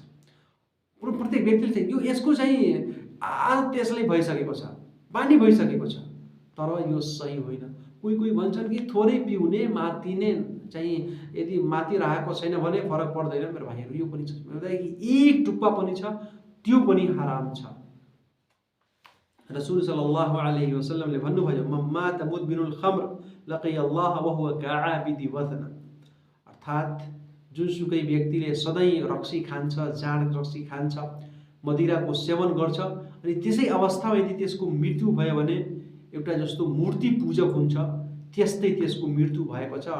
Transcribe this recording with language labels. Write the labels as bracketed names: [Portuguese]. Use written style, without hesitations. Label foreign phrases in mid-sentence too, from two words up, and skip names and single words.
[Nepali] प्रत्येक व्यक्तिले चाहिँ यो यसको चाहिँ आदत त्यसलाई भइसकेको छ, बानी भइसकेको छ। तर यो सही होइन। कोही भन्छन् कि थोरै पिउने, मातिने चाहिँ यदि मातिरहेको छैन भने फरक पर्दैन। मेरो भाइहरू, यो पनि छ, एक टुप्पा पनि छ, त्यो पनि हराम छ। [Arabic] रसूल صلى الله عليه وسلم भन्नुभयो, من مات مدمن الخمر لقي الله وهو كعابد وثن. [Nepali] अर्थात् जुनसुकै व्यक्तिले सधैँ रक्सी खान्छ, जाँड रक्सी खान्छ, मदिराको सेवन गर्छ, अनि त्यसै अवस्थामा यदि त्यसको मृत्यु भयो भने एउटा जस्तो मूर्ति पूजक हुन्छ, त्यस्तै त्यसको मृत्यु भएको छ।